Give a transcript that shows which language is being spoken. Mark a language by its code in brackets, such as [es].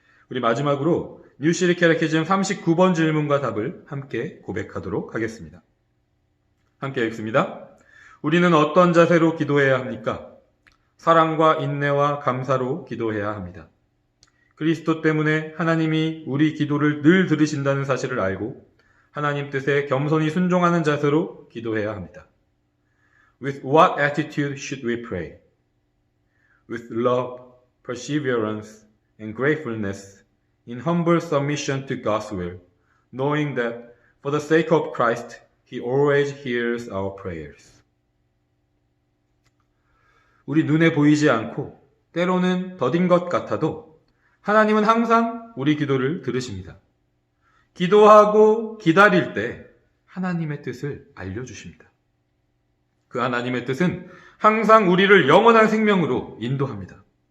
[ko] 우리 마지막으로 뉴시리 캐테키즘 39번 질문과 답을 함께 고백하도록 하겠습니다. 함께 읽습니다. 우리는 어떤 자세로 기도해야 합니까? 사랑과 인내와 감사로 기도해야 합니다. 그리스도 때문에 하나님이 우리 기도를 늘 들으신다는 사실을 알고 하나님 뜻에 겸손히 순종하는 자세로 기도해야 합니다. [en] With what attitude should we pray? With love, perseverance, and gratefulness, in humble submission to God's will, knowing that for the sake of Christ, He always hears our prayers. [ko] 우리 눈에 보이지 않고 때로는 더딘 것 같아도 하나님은 항상 우리 기도를 들으십니다. 기도하고 기다릴 때 하나님의 뜻을 알려주십니다. 그 하나님의 뜻은 항상 우리를 영원한 생명으로 인도합니다.